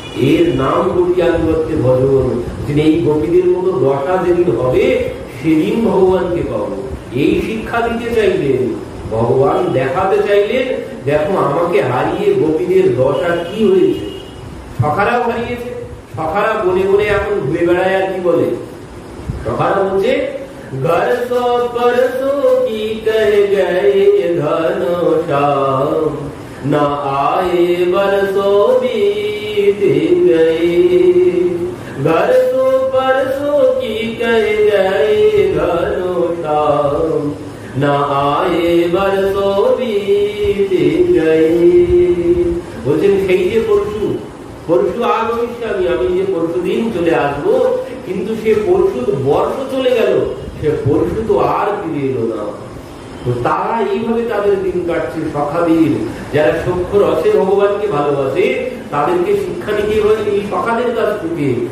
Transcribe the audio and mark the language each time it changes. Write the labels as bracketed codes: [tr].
[bn] এর নাম গোপীয়ানুগত্যের ভজন। এই গোপীদের মতো দশা যেদিন হবে, সেদিন ভগবানকে পাবো। এই শিক্ষা দিতে চাইলেন ভগবান, দেখাতে চাইলেন দেখো আমাকে হারিয়ে গোপীদের দশা কি হয়েছে। সখারাও হারিয়েছে, সখারা বনে বনে এখন ঘুরে বেড়ায়। আর কি বলে সখারা? বলছে, [hi] গরসো পরসো কি কহ গয়ে ধন শ্যাম, না আয়ে বরসো बीत गए, गरसो परसो की कह गए घनो श्याम, ना आए बरसो बीत गए। [bn] বলছেন সেই যে পরশু আগমিষ্য আমি যে পরশু দিন চলে আসবো, কিন্তু সে পরশু বর্ষ চলে গেল, সে পরশু তো আর ফিরে এলো না। তো তারা এইভাবে তাদের দিন কাটছে। সখাদের যারা সূক্ষ্ম রসে ভগবানকে ভালোবাসে, তাদেরকে শিক্ষা নিতে হয় এই সখাদের কাছ থেকে।